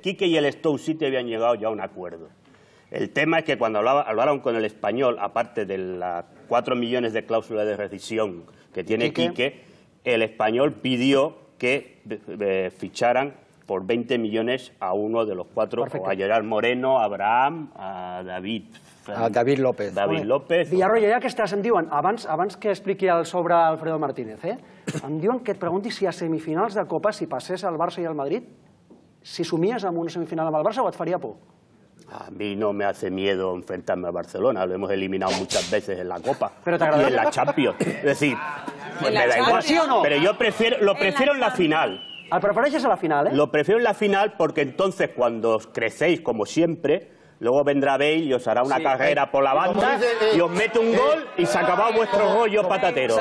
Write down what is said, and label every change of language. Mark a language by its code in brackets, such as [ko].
[es] Quique y el Stoke City habían llegado ya a un acuerdo. El tema es que cuando hablaron con el Español, aparte de las 4 millones de cláusula de rescisión que tiene Quique, el Español pidió que ficharan por 20 millones a uno de los 4, o a Gerard Moreno, a Abraham, a David López. [ca] Villarroya, ja que estàs, em diuen, abans que expliqui el sobre Alfredo Martínez, em diuen que et pregunti si a semifinals de Copa, si passés el Barça i el Madrid, si somies amb una semifinal amb el Barça o et faria por? [es] A mí no me hace miedo enfrentarme al Barcelona, lo hemos eliminado muchas veces en la Copa y en la Champions. Es decir, me da igual, pero yo lo prefiero en la final. [ca] ¿El prefereixes a la final, eh? [es] Lo prefiero en la final porque entonces cuando crecéis como siempre, luego vendrá Bale y os hará una carrera por la banda y os mete un gol y se acabó vuestro rollo patatero.